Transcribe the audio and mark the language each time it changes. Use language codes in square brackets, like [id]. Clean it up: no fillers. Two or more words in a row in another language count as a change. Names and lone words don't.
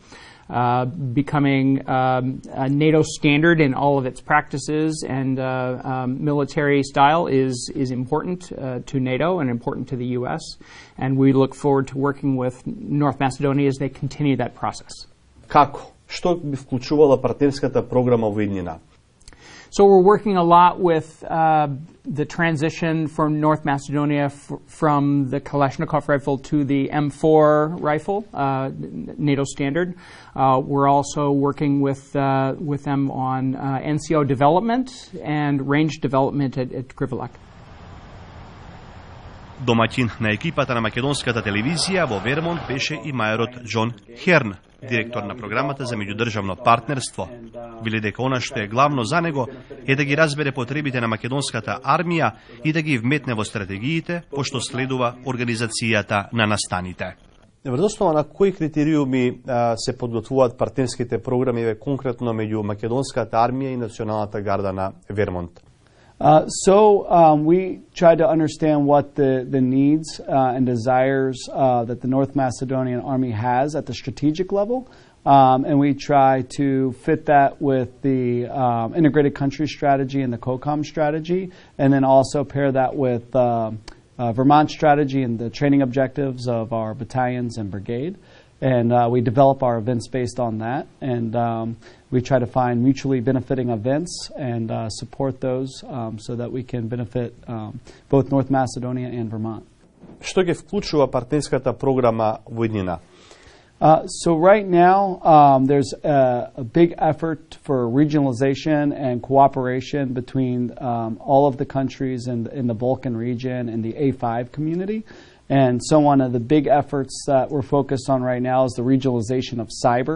[en] Becoming a NATO standard in all of its practices and military style is important to NATO and important to the U.S. And we look forward to working with North Macedonia as they continue that process. [mk] Како? Што би вклучувала партнерската програма во иднина? [en] So we're working a lot with the transition from North Macedonia from the Kalashnikov rifle to the M4 rifle, NATO standard. We're also working with them on NCO development and range development at Krivolak. [mk] Домаќин на екипата на македонската телевизија во Вермонт беше и мајорот Џон Херн, директор на програмата за меѓудржавно партнерство. Вели дека она што е главно за него е да ги разбере потребите на македонската армија и да ги вметне во стратегиите, пошто следува организацијата на настаните. Врз основа на кои критериуми се подготвуваат партнерските програми конкретно меѓу македонската армија и националната гарда на Вермонт? [en] We try to understand what the needs and desires that the North Macedonian Army has at the strategic level, and we try to fit that with the integrated country strategy and the COCOM strategy, and then also pair that with Vermont strategy and the training objectives of our battalions and brigade. And we develop our events based on that. And we try to find mutually benefiting events and support those so that we can benefit both North Macedonia and Vermont. [mk] Што ги вклучува партнерската програма во иднина? [en] So right now, there's a big effort for regionalization and cooperation between all of the countries in the Balkan region and the A5 community. And so one of the big efforts that we're focused on right now is the regionalization of cyber.